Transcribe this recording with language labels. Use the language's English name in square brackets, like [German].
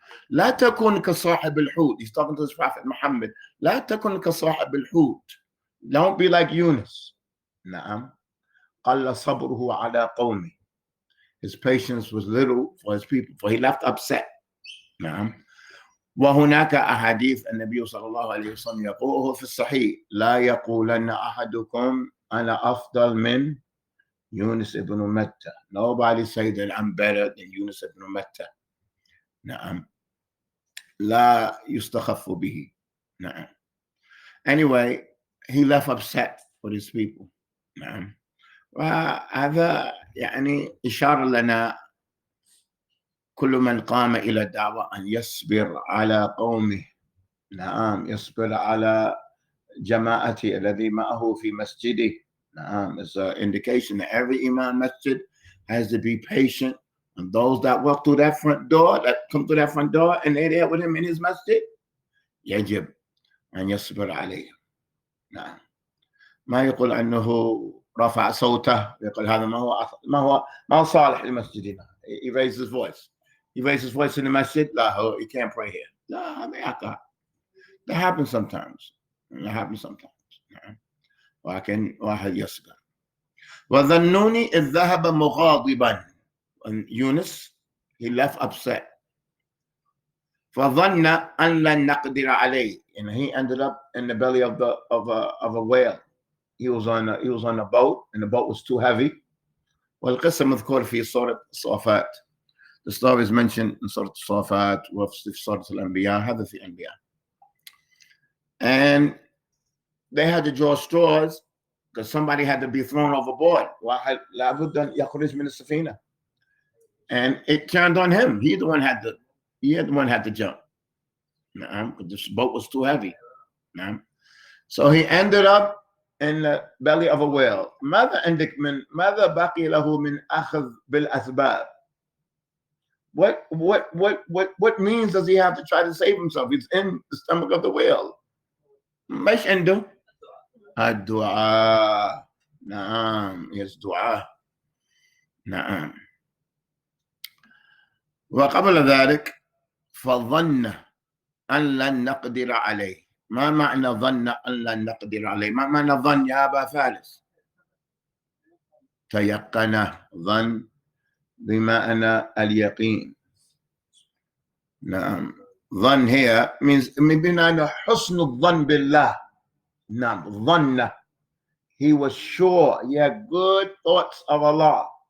[Arabic] لا تكن كصاحب الحوت. [English] He's talking to his prophet Muhammad. [Arabic] لا تكن كصاحب الحوت. [English] Don't be like Yunus. [Arabic] نعم. قل صبره على قومه. [English] His patience was little for his people, for he left upset. [Arabic] نعم. وهناك أحاديث النبي صلى الله عليه وسلم يقوله في الصحيح لا يقولن أحدكم أنا أفضل من يونس ابن متى. [English] Nobody say that I'm better than Yunus ibn Matta. [Arabic] نعم. لا يستخف به. نعم. [English] Anyway, he left upset with his people. [Arabic] نعم. وهذا يعني إشارة لنا كل من قام إلى الدعوة أن يصبر على قومه. نعم. يصبر على جماعته الذي معه في مسجده. [English] It's an indication that every Imam Masjid has to be patient. And those that walk through that front door, that come through that front door, and they're there with him in his masjid, [Arabic] يجب أن يصبر عليهم. نعم. ما يقول أنه رفع صوته يقول هذا ما هو صالح لمسجدنا. [English] He raised his voice. He raised his voice in the masjid. لا, he can't pray here. لا, that happens sometimes. [Arabic] نعم. ولكن واحد يصبر. وظنوني إذ ذهب مغاضبا. [English] And Yunus, he left upset. [Arabic] فظن أن لن نقدر عليه. [English] And he ended up in the belly of a whale. He was on a boat, and the boat was too heavy. [Arabic] والقصة مذكور في سورة الصافات. [English] The story is mentioned in سورة الصافات [Arabic] وفي سورة الأنبياء. هذا في الأنبياء. [English] And they had to draw straws because somebody had to be thrown overboard. [Arabic] واحد لابد أن يخرج من السفينة. [English] And it turned on him. He the one had to jump. The boat was too heavy. So he ended up in the belly of a whale. [Arabic] ماذا بقي له من أخذ بالأسباب? [English] What means does he have to try to save himself? He's in the stomach of the whale. [Arabic] مش عنده الدعاء. نعم. Yes, دعاء. نعم. وقبل ذلك فظن أن لن نقدر عليه. ما معنى ظن أن لن نقدر عليه؟ ما معنى ظن يا أبا فارس؟ تيقن. ظن بمعنى اليقين. نعم. ظن هي من بمعنى حسن الظن بالله. [English] نعم. ظن. He was sure. He had good thoughts of Allah.